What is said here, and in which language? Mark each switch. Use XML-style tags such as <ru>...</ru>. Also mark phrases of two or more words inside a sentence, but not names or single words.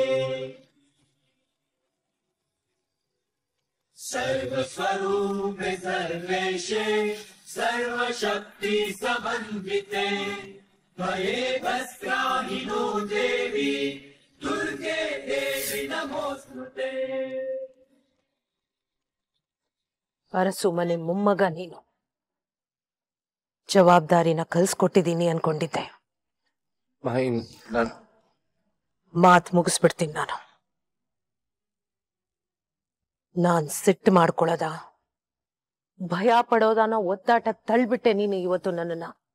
<sa>सर्वस्वरूपे सर्वेशे सर्वशक्ति समन्विते त्वये भस्त्राहिनो देवी दुर्गे देवी नमोस्तुते.</sa> <kn>ಅರಸು ಮನೆ ಮೊಮ್ಮಗ ನೀನು. ಜವಾಬ್ದಾರಿನ ಕಲ್ಸ್ಕೊಟ್ಟಿದ್ದೀನಿ ಅನ್ಕೊಂಡಿದ್ದೆ. ಮಾತ್ ಮುಗಿಸ್ಬಿಡ್ತೀನಿ ನಾನು. ನಾನ್ ಸಿಟ್ಟು ಮಾಡ್ಕೊಳ್ಳೋದ, ಭಯ ಪಡೋದನ್ನ ಒತ್ತಾಟ ತಳ್ಬಿಟ್ಟೆ ನೀನು ಇವತ್ತು ನನ್ನನ್ನ.</kn>